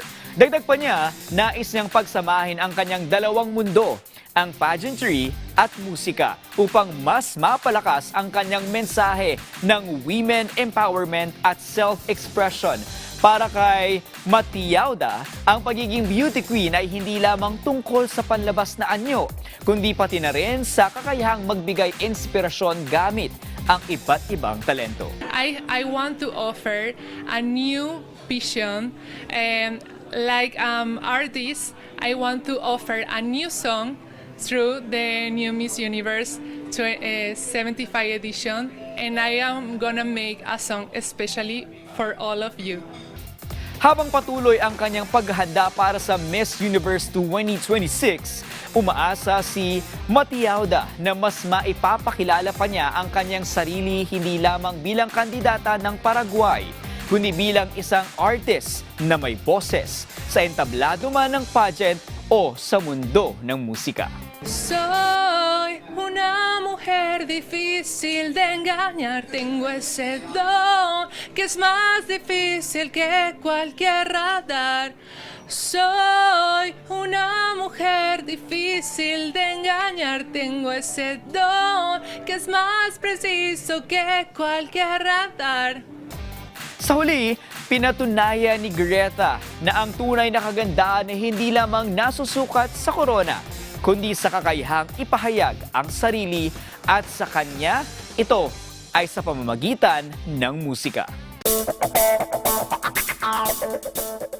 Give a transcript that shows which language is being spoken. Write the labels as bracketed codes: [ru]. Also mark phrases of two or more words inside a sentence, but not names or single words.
[tl] Dagdag pa niya, nais niyang pagsamahin ang kanyang dalawang mundo, ang pageantry at musika, upang mas mapalakas ang kanyang mensahe ng [en] women empowerment [tl] at self-expression. Para kay Matiauda, ang pagiging [en] beauty queen [tl] ay hindi lamang tungkol sa panlabas na anyo, kundi pati na rin sa kakayahang magbigay inspirasyon gamit ang iba't ibang talento. [en] I want to offer a new vision, and like artist, I want to offer a new song through the new Miss Universe 75 edition, and I am gonna make a song especially for all of you. [tl] Habang patuloy ang kanyang paghahanda para sa Miss Universe 2026, umaasa si Matiauda na mas maipapakilala pa niya ang kanyang sarili hindi lamang bilang kandidata ng Paraguay, kundi bilang isang artist na may boses sa entablado man ng pageant o sa mundo ng musika. [es] Soy una mujer difícil de engañar, tengo ese don que es más difícil que cualquier radar. Soy una mujer difícil de engañar, tengo ese don que es más preciso que cualquier radar. [tl] Sa huli, pinatunayan ni Greta na ang tunay na kagandahan ay hindi lamang nasusukat sa corona, kundi sa kakayahang ipahayag ang sarili, at sa kanya, ito ay sa pamamagitan ng musika.